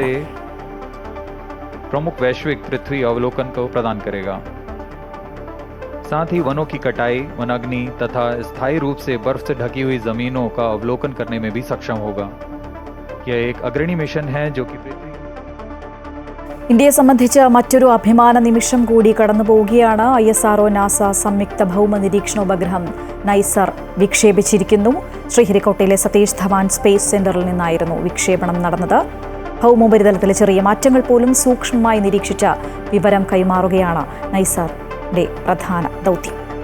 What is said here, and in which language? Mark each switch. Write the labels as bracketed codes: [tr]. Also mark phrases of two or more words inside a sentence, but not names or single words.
[hi] प्रमुख वैश्विक पृथ्वी अवलोकन को प्रदान करेगा। साथ ही वनों की कटाई, वनाग्नि तथा स्थायी रूप से बर्फ से ढकी हुई जमीनों का अवलोकन करने में भी सक्षम होगा। यह एक अग्रणी मिशन है जो कि पृथ्वी [ml] ഇന്ത്യയെ സംബന്ധിച്ച് മറ്റൊരു അഭിമാന നിമിഷം കൂടി കടന്നു പോവുകയാണ്. ISRO നാസ സംയുക്ത ഭൗമ നിരീക്ഷണ ഉപഗ്രഹം നൈസർ വിക്ഷേപിച്ചിരിക്കുന്നു. ശ്രീഹരിക്കോട്ടയിലെ സതീഷ് ധവാൻ സ്പേസ് സെന്ററിൽ നിന്നായിരുന്നു വിക്ഷേപണം നടന്നത്. ഭൗമോപരിതലത്തിലെ ചെറിയ മാറ്റങ്ങൾ പോലും സൂക്ഷ്മമായി നിരീക്ഷിച്ച വിവരം കൈമാറുകയാണ് നൈസറിന്റെ പ്രധാന ദൗത്യം.